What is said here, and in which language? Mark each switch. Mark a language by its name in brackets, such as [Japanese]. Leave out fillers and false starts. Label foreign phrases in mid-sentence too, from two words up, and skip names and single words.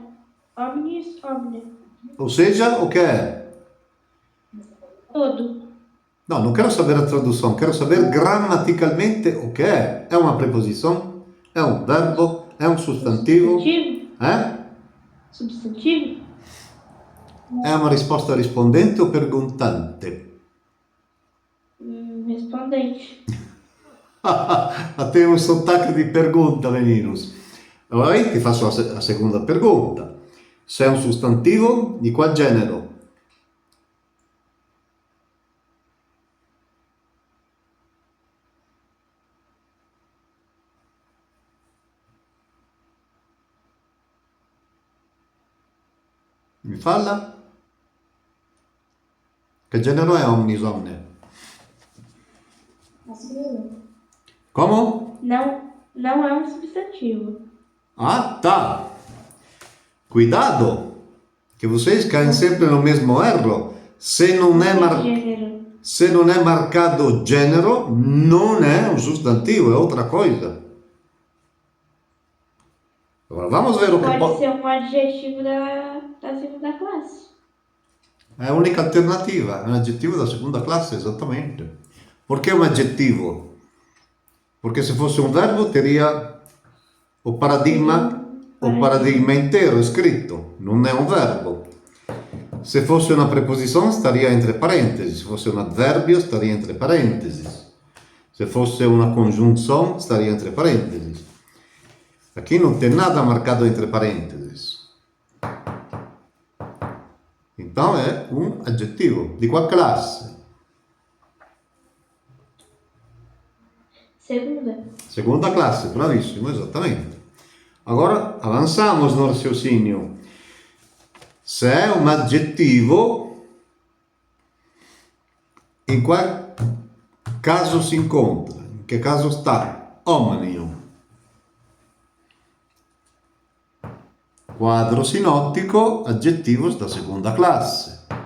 [Latin] Omnis, omnia. [Portuguese] ou seja, o que é? Todo. No, non quero saber a tradução, quero saber gramaticalmente o que é. É uma preposição? É um verbo? É um substantivo? Substantivo? Substantivo? É uma risposta rispondente ou perguntante? Respondente. Até um sotaque de pergunta, meninos. [Italian] Allora io ti faccio a seconda pergunta. Se è un sostantivo, di qual genere? Mi falla? Che genere è [Latin] omnis omne? [Portuguese] Masculino. Como? Não é um substantivo. Ah, tá. Cuidado! Que vocês caem sempre no mesmo erro. [Italian] Se non è, [Portuguese] Gênero. [Italian] se non è marcato genero, non è un sostantivo, è [Portuguese] outra coisa. Agora vamos ver o que Pode ser um adjetivo da segunda classe. [Italian] È l'unica alternativa, è un aggettivo da seconda classe, esattamente. Perché è un aggettivo? Perché se fosse un verbo teria o paradigma intero scritto, non è un verbo. Se fosse una preposizione staria entre parentesi, se fosse un avverbio staria entre parentesi, se fosse una congiunzione staria entre parentesi. [Portuguese] Aqui non tem nada marcado entre parentesi. [Italian] Então è un aggettivo. Di qual classe? [Portuguese] Segunda classe, [Italian] bravissimo, esattamente. [Portuguese] Agora avanziamo no raciocínio. [Italian] Se è un aggettivo, in qual caso si incontra? In che caso sta? Omnium. Quadro sinottico, aggettivo da seconda classe.